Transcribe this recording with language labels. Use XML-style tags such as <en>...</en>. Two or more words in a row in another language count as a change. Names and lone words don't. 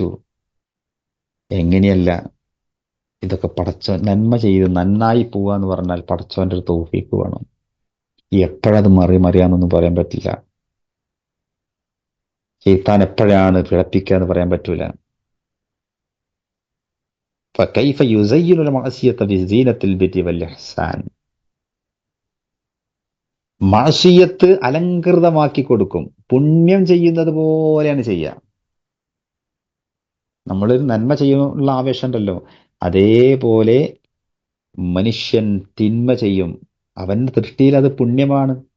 <ml>എങ്ങനെയല്ല, ഇതൊക്കെ പടച്ചോൻ നന്മ ചെയ്ത് നന്നായി പോവുക എന്ന് പറഞ്ഞാൽ പടച്ചോന്റെ ഒരു തൗഫീക്ക് വേണം. എപ്പോഴത് മറിയാന്നൊന്നും പറയാൻ പറ്റില്ല. ശൈത്താൻ എപ്പോഴാണ് പിഴപ്പിക്കുക എന്ന് പറയാൻ പറ്റൂല.</ml> <ar>فكيف يزين المعصية بزينة البر والإحسان,</ar> <ml>മാസിയത്ത് അലങ്കൃതമാക്കി കൊടുക്കും, പുണ്യം ചെയ്യുന്നത് പോലെയാണ് ചെയ്യുക. നമ്മളൊരു നന്മ ചെയ്യാനുള്ള ആവേശം ഉണ്ടല്ലോ, അതേപോലെ മനുഷ്യൻ തിന്മ ചെയ്യും, അവന്റെ ദൃഷ്ടിയിൽ അത് പുണ്യമാണ്.</ml>